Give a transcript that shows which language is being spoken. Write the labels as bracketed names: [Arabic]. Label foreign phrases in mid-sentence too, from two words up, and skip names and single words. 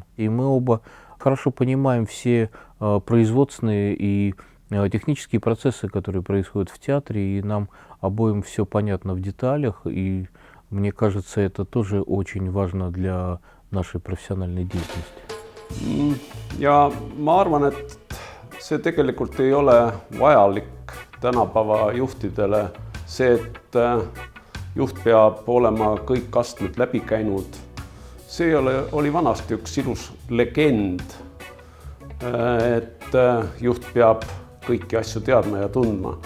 [Russian] И мы оба хорошо понимаем все производственные и технические процессы, которые происходят в театре, и нам обоим все понятно в деталях, и мне кажется, это тоже очень важно для нашей профессиональной деятельности. [Estonian] Ja ma arvan, et see tegelikult ei ole vajalik tänapäeva juhtidele. See, et juht peab olema kõik astmed läbi käinud. See oli vanasti üks ilus legend, et juht peab kõiki asju teadma ja tundma.